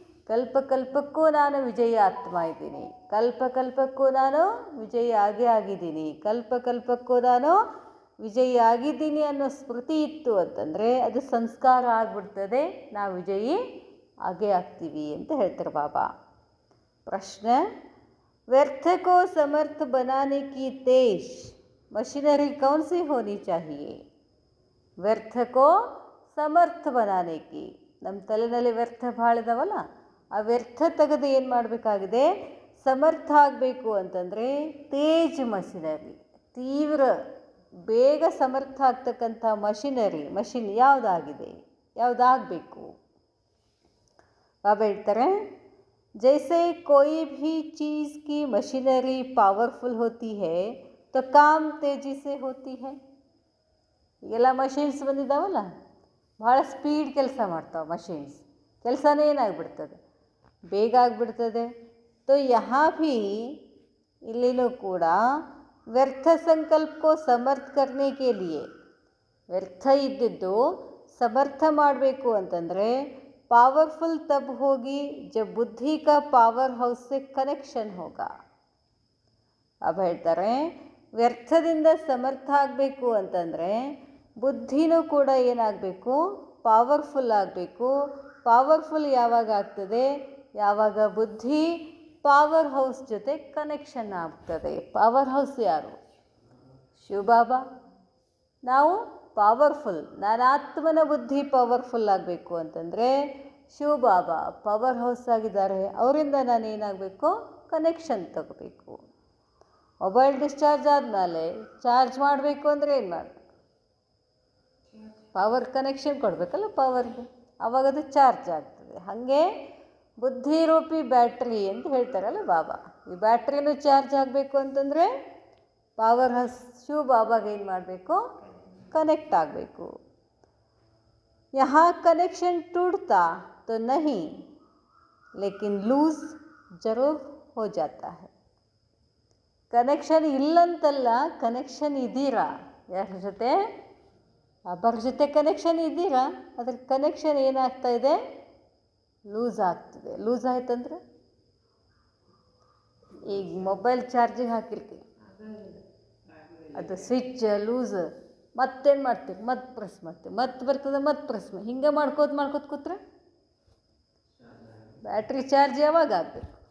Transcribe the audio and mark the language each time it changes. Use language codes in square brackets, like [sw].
[kn] ಕಲ್ಪಕ್ಕೂ ನಾನು ವಿಜಯ ಆತ್ಮ ಇದ್ದೀನಿ, ಕಲ್ಪಕ್ಕೂ ನಾನು ವಿಜಯ ಆಗಿದ್ದೀನಿ, ಕಲ್ಪಕ್ಕೂ ನಾನು ವಿಜಯಿ ಆಗಿದ್ದೀನಿ ಅನ್ನೋ ಸ್ಮೃತಿ ಇತ್ತು ಅಂತಂದರೆ ಅದು ಸಂಸ್ಕಾರ ಆಗಿಬಿಡ್ತದೆ, ನಾವು ವಿಜಯಿ ಆಗೇ ಆಗ್ತೀವಿ ಅಂತ ಹೇಳ್ತಾರೆ ಬಾಬಾ. [hi] ಪ್ರಶ್ನೆ, व्यर्थ को समर्थ बनाने की तेज मशीनरी कौन सी होनी चाहिए? व्यर्थ को ಸಮರ್ಥ बनाने की, [kn] ನಮ್ಮ ತಲೆಯಲ್ಲಿ ವ್ಯರ್ಥ ಭಾಳ ಇದಾವಲ್ಲ, ಆ ವ್ಯರ್ಥ ತೆಗೆದು ಏನು ಮಾಡಬೇಕಾಗಿದೆ, ಸಮರ್ಥ ಆಗಬೇಕು ಅಂತಂದರೆ ತೇಜ್ ಮಷಿನರಿ, ತೀವ್ರ ಬೇಗ ಸಮರ್ಥ ಆಗ್ತಕ್ಕಂಥ ಮಷಿನ್ ಯಾವುದಾಗಬೇಕು? ಬಾಬಾ ಹೇಳ್ತಾರೆ, [hi] जैसे कोई भी चीज़ की मशीनरी पावरफुल होती है तो काम तेज़ी से होती है. [kn] ಈಗೆಲ್ಲ ಮಷಿನ್ಸ್ ಬಂದಿದ್ದಾವಲ್ಲ, ಭಾಳ ಸ್ಪೀಡ್ ಕೆಲಸ ಮಾಡ್ತಾವೆ ಮಷಿನ್ಸ್, ಕೆಲಸನೇ ಏನಾಗ್ಬಿಡ್ತದೆ, ಬೇಗ ಆಗಿಬಿಡ್ತದೆ. [hi] तो यहाँ भी [kn] ಇಲ್ಲಿನೂ ಕೂಡ ವ್ಯರ್ಥ ಸಂಕಲ್ಪಕ್ಕೋ ಸಮರ್ಥ [hi] करने के लिए, [kn] ವ್ಯರ್ಥ ಇದ್ದಿದ್ದು ಸಮರ್ಥ ಮಾಡಬೇಕು ಅಂತಂದರೆ [hi] पावरफुल तब होगी जब बुद्धि का पावर हाउस से कनेक्शन होगा. [kn] अब ಹೇಳ್ತಾರೆ, ವ್ಯರ್ಥದಿಂದ ಸಮರ್ಥ ಆಗಬೇಕು ಅಂತಂದರೆ ಬುದ್ಧಿನೂ ಕೂಡ ಏನಾಗಬೇಕು, ಪವರ್ಫುಲ್ ಆಗಬೇಕು. ಪವರ್ಫುಲ್ ಯಾವಾಗ ಆಗ್ತದೆ? ಯಾವಾಗ ಬುದ್ಧಿ ಪವರ್ ಹೌಸ್ ಜೊತೆ ಕನೆಕ್ಷನ್ ಆಗ್ತದೆ. ಪವರ್ ಹೌಸ್ ಯಾರು? ಶಿವಬಾಬಾ. ನಾವು ಪವರ್ಫುಲ್, ನನ್ನ ಆತ್ಮನ ಬುದ್ಧಿ ಪವರ್ಫುಲ್ ಆಗಬೇಕು ಅಂತಂದರೆ ಶಿವಬಾಬಾ ಪವರ್ ಹೌಸ್ ಆಗಿದ್ದಾರೆ, ಅವರಿಂದ ನಾನು ಏನಾಗಬೇಕು, ಕನೆಕ್ಷನ್ ತಗೋಬೇಕು. ಮೊಬೈಲ್ ಡಿಸ್ಚಾರ್ಜ್ ಆದಮೇಲೆ ಚಾರ್ಜ್ ಮಾಡಬೇಕು ಅಂದರೆ ಏನು ಮಾಡಬೇಕು? ಪವರ್ ಕನೆಕ್ಷನ್ ಕೊಡಬೇಕಲ್ಲ ಪವರ್ಗೆ, ಆವಾಗ ಅದು ಚಾರ್ಜ್ ಆಗ್ತದೆ. ಹಾಗೆ ಬುದ್ಧಿರೂಪಿ ಬ್ಯಾಟ್ರಿ ಅಂತ ಹೇಳ್ತಾರಲ್ಲ ಬಾಬಾ, ಈ ಬ್ಯಾಟ್ರಿನೂ ಚಾರ್ಜ್ ಆಗಬೇಕು ಅಂತಂದರೆ ಪವರ್ ಹೌಸ್ ಶಿವಬಾಬಾಗೆ ಏನು ಮಾಡಬೇಕು, ಕನೆಕ್ಟ್ ಆಗಬೇಕು. [hi] यहाँ कनेक्शन टूटता तो नहीं लेकिन लूज जरूर हो जाता है. [kn] ಕನೆಕ್ಷನ್ ಇಲ್ಲಂತಲ್ಲ, ಕನೆಕ್ಷನ್ ಇದ್ದೀರಾ, ಯಾರ ಜೊತೆ? ಒಬ್ಬರ ಜೊತೆ ಕನೆಕ್ಷನ್ ಇದ್ದೀರಾ, ಅದ್ರ ಕನೆಕ್ಷನ್ ಏನಾಗ್ತಾ ಇದೆ, ಲೂಸ್ ಆಗ್ತದೆ. ಲೂಸ್ ಆಯ್ತಂದ್ರೆ ಈಗ ಮೊಬೈಲ್ ಚಾರ್ಜಿಗೆ ಹಾಕಿರ್ತೀವಿ, ಅದು ಸ್ವಿಚ್ ಲೂಸ್, ಮತ್ತೇನು ಮಾಡ್ತೀವಿ, ಮತ್ತೆ ಪ್ರೆಸ್ ಮಾಡ್ತೀವಿ, ಮತ್ತೆ ಬರ್ತದೆ, ಮತ್ತೆ ಪ್ರೆಸ್ ಮಾಡಿ, ಹಿಂಗೆ ಮಾಡ್ಕೋತ ಕೂತ್ರೆ ಬ್ಯಾಟ್ರಿ ಚಾರ್ಜ್ ಯಾವಾಗ ಆಗಬೇಕು?